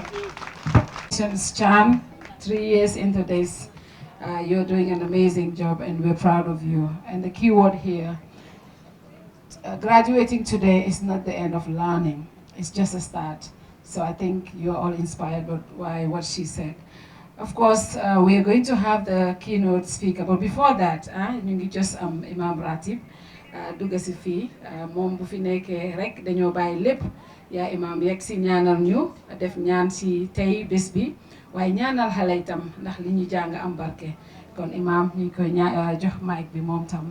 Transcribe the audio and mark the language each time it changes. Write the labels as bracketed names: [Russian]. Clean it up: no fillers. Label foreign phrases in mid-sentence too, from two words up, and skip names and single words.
[English] Chan, 3 years into this, you're doing an amazing job and we're proud of you. And the key word here, graduating today is not the end of learning. It's just a start. So I think you're all inspired by what she said. Of course, we are going to have the keynote speaker, but before that, [Wolof] ñu ngi just Imam Ratib dugg si fii moom bu fi nekkee rek dañoo bàyyi lépp yaa Imam yegg si ñaanal ñu def ñaan si tey bés bi waaye ñaanal xale itam ndax li ñu jàng am barke kon Imam ñu ngi koy jox mic bi moom tam.